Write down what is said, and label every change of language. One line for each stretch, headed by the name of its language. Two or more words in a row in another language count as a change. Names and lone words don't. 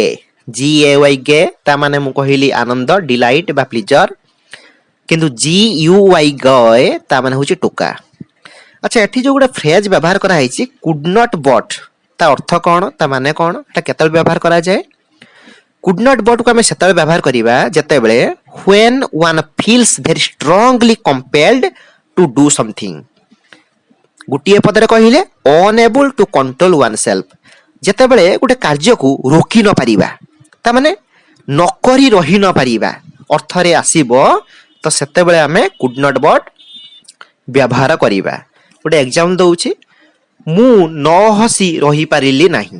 Odia: GAY গে ତା ମାନେ ମୁଁ କହିଲି ଆନନ୍ଦ, ଡିଲାଇଟ୍ ବା ପ୍ଲିଜର। କିନ୍ତୁ GUY ଗଏ ତା ମାନେ ହେଉଛି ଟୋକା। ଆଚ୍ଛା, ଏଠି ଯୋଉ ଗୋଟେ ଫ୍ରେଜ ବ୍ୟବହାର କରାହେଇଛି
English: could not but,
Odia: ତା ଅର୍ଥ କ'ଣ? ତା ମାନେ କ'ଣ? এটা କେତେବେଳେ ବ୍ୟବହାର କରାଯାଏ?
English: could not but
Odia: କୁ ଆମେ ସେତେବେଳେ ବ୍ୟବହାର କରିବା ଯେତେବେଳେ
English: when one feels very strongly compelled to do something।
Odia: ଗୋଟିଏ ପଦରେ କହିଲେ
English: unable to control oneself,
Odia: ଯେତେବେଳେ ଗୋଟେ କାର୍ଯ୍ୟକୁ ରୋକି ନ ପାରିବା, ତା ମାନେ ନକରି ରହି ନ ପାରିବା ଅର୍ଥରେ ଆସିବ, ତ ସେତେବେଳେ ଆମେ
English: could not but
Odia: ବ୍ୟବହାର କରିବା। ଗୋଟେ ଏକ୍ସାମ୍ପଲ ଦଉଛି, ମୁଁ ନ ହସି ରହିପାରିଲି ନାହିଁ।